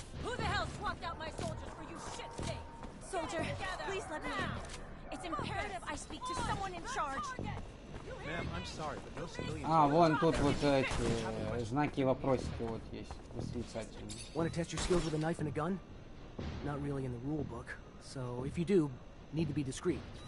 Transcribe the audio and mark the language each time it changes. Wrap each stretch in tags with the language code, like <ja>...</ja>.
<en>Who the hell swapped out my soldiers for you shit things? Soldier, please let me in. It's imperative I speak to someone in charge. Ma'am, I'm sorry, but no civilians.</en> <ru>А, вон тут вот эти знаки и вопросики вот есть, восклицательные.</ru> <en>Want to test your skills with a knife and a gun? Not really in the rule book, so if you do, need to be discreet.</en>